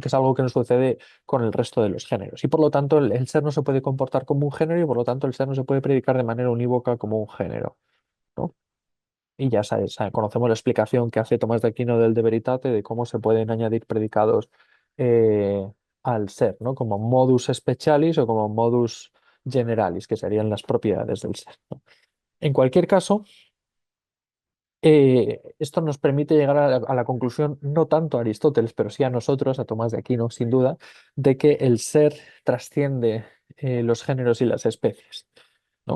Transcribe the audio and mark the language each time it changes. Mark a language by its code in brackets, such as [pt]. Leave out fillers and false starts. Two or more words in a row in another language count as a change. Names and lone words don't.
[es] Que es algo que no sucede con el resto de los géneros. Y por lo tanto, el ser no se puede comportar como un género y por lo tanto el ser no se puede predicar de manera unívoca como un género, ¿no? Y ya sabes, conocemos la explicación que hace Tomás de Aquino del De Veritate de cómo se pueden añadir predicados eh, al ser, ¿no? [la] Como modus specialis o como modus generalis, [es] que serían las propiedades del ser, ¿no? En cualquier caso, esto nos permite llegar a la conclusión, no tanto a Aristóteles, pero sí a nosotros, a Tomás de Aquino, sin duda, de que el ser trasciende los géneros y las especies, ¿no?